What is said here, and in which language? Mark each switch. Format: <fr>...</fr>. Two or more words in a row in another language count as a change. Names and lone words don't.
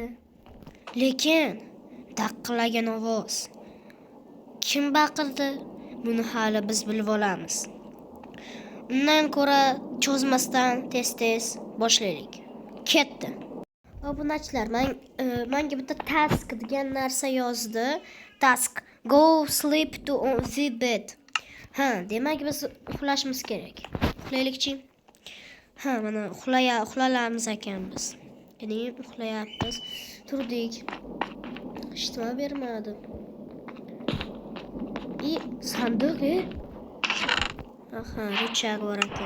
<uz>Lekin taqillagan ovoz. Kim baqirdi? Buni hali biz bilib olamiz. Undan ko'ra cho'zmasdan tez boshlaylik. Ketdi. Obunachilar, menga bitta task degan narsa yozdi.</uz> <en>Task: go sleep to the bed.</en> <uz>Demak biz uxlashimiz kerak. Uxlaylikchi. Mana uxlayamiz ekan biz. Ya'ni uxlayapmiz. Turdik. Ishtima bermadi. Sandiq. Richag bor ekan.</uz>